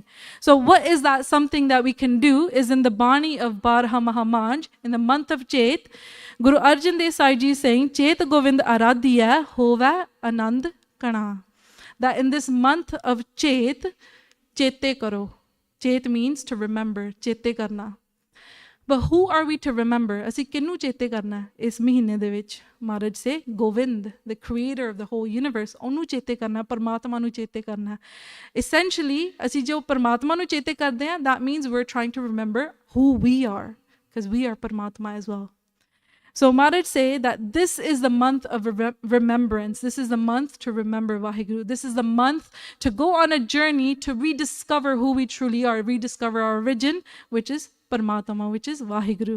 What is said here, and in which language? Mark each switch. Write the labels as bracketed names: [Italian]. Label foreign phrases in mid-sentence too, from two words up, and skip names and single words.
[English] So what is that something that we can do is in the Bani of Barah Maha Maanjh, in the month of Chet, Guru Arjan Desai Ji is saying, [Punjabi] ਚੇਤਿ ਗੋਵਿੰਦੁ ਅਰਾਧੀਐ ਹੋਵੈ ਅਨੰਦੁ ਘਣਾ. [English] That in this month of Chet, [Punjabi] ਚੇਤੇ ਕਰੋ. [English] Chet means to remember, [Punjabi] ਚੇਤੇ ਕਰਨਾ. [English] But who are we to remember? [Punjabi] ਅਸੀਂ ਕਿਹਨੂੰ ਚੇਤੇ ਕਰਨਾ ਇਸ ਮਹੀਨੇ ਦੇ ਵਿੱਚ. Maharaj say Govind, the creator of the whole universe. ਓਹਨੂੰ ਚੇਤੇ ਕਰਨਾ, ਪਰਮਾਤਮਾ ਨੂੰ ਚੇਤੇ ਕਰਨਾ. Essentially, ਅਸੀਂ ਜੋ ਪਰਮਾਤਮਾ ਨੂੰ ਚੇਤੇ ਕਰਦੇ ਹਾਂ, [English] that means we're trying to remember who we are, because we are Paramatma as well. So Maharaj say that this is the month of remembrance. This is the month to remember WhyGuru. This is the month to go on a journey to rediscover who we truly are, rediscover our origin, which is Paramatma, which is WhyGuru.